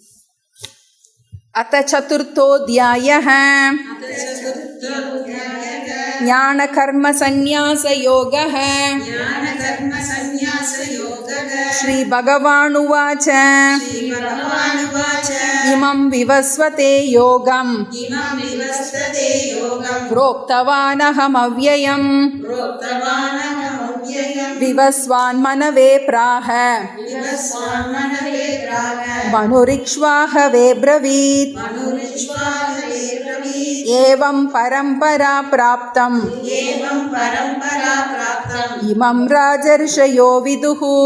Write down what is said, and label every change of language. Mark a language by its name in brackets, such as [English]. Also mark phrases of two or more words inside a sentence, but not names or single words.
[Sanskrit] अथ चतुर्थोध्यायः ज्ञान कर्म संन्यास योगः. श्री भगवानुवाच इमं विवस्वते योगम् प्रोक्तवानहमव्ययम् विवस्वान् मनवे प्राह मनुरिक्ष्वाहवे ब्रवीत् एवं परम्परा प्राप्तम् इमं राजर्षयो विदुः